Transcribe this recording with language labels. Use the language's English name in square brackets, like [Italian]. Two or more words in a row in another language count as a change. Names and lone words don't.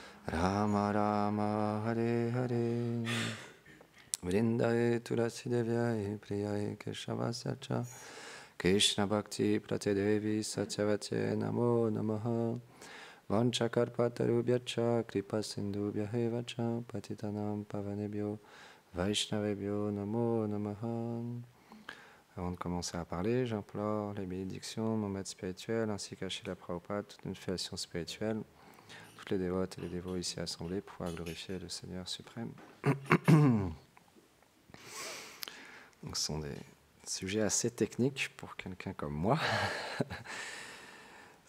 [Sanskrit] Rama Hare Hare Vrindaye Tulasi Devyaye Priyaye Keshavasya Krishna Bhakti Pratedevi Satyavate Namo Namaha Vanchakarpatarubhyacha Kripa Sindhubhyahevacha Patitanam Pavanebhyo Vaishnavebhyo Namo Namaha. [French] Avant de commencer à parler, j'implore les bénédictions de mon maître spirituel ainsi qu'à Srila Prabhupada, toute une filiation spirituelle, toutes les dévotes et les dévots ici assemblés pour pouvoir glorifier le Seigneur suprême. Donc, ce sont des sujets assez techniques pour quelqu'un comme moi.